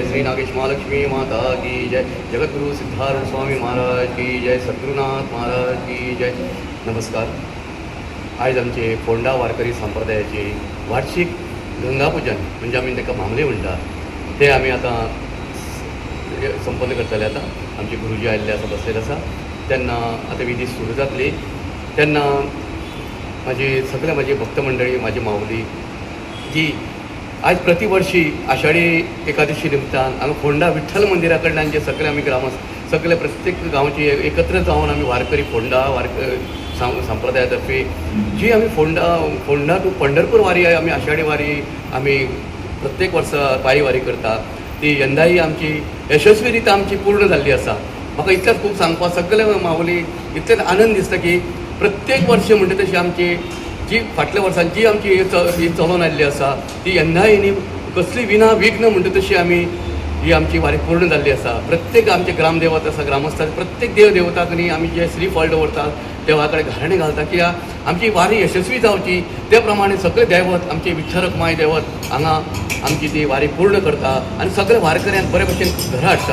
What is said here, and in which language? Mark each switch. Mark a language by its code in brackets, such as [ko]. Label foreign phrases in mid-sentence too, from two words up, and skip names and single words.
[hi] श्री नागेश महालक्ष्मी माता की जय. जगद्गुरु सिद्धार्थ स्वामी महाराज की जय. सद्गुरुनाथ महाराज की जय. [mr] नमस्कार. आज आमचे फोंडा वारकरी संप्रदायाचे वार्षिक गंगापूजन म्हणजे आम्ही ताका मामले म्हणतात ते आम्ही आता संपन्न करतले. [kok] आता आमचे गुरुजी आयिल्ले आसा, बसलेले आसा, त्यांना आता विधी सुरू जातली. [mr] त्यांना माझी भक्त मंडळी, माझी माऊली जी आज प्रतिवर्षी आषाढी एकादशी निमतान आम्ही फोंडा विठ्ठल मंदिरा कडल्यान जे सगळे आम्ही सगळे प्रत्येक गांवचे एकत्र जाऊन आम्ही वारकरी फोंडा संप्रदायातर्फे जी आम्ही फोंडा टू पंढरपूर वारी आहे, आम्ही आषाढी वारी आम्ही प्रत्येक वर्सा पायी वारी करता. [kok] ती यंदाही आमची यशस्वीरित्या आमची पूर्ण जाल्ली आसा. म्हाका इतलेंच खूब सांगपाक सगळे माऊली इतलेच आनंद दिसता की प्रत्येक वर्षी म्हणटा तशी आमची जी फाटल्या वर्सांची आमची ही चलोन आयिल्ली आसा ती यंदाय न्ही कसली विघ्न म्हणटा तशी आमी ही आमची वारी पूर्ण जाल्ली आसा. प्रत्येक आमचे ग्रामदेवत आसा, ग्रामस्थान प्रत्येक देवताक न्ही आमी जे श्रीफळ दवरतात देवा कडेन घराणे घालता की आमची वारी यशस्वी जावची ते प्रमाणे सगळे दैवत आमचे विठ्ठल रखुमाई दैवत हांगा आमची ती वारी पूर्ण करता आणि सगळे वारकऱ्यांक बरे भशेन घरा हाडटा.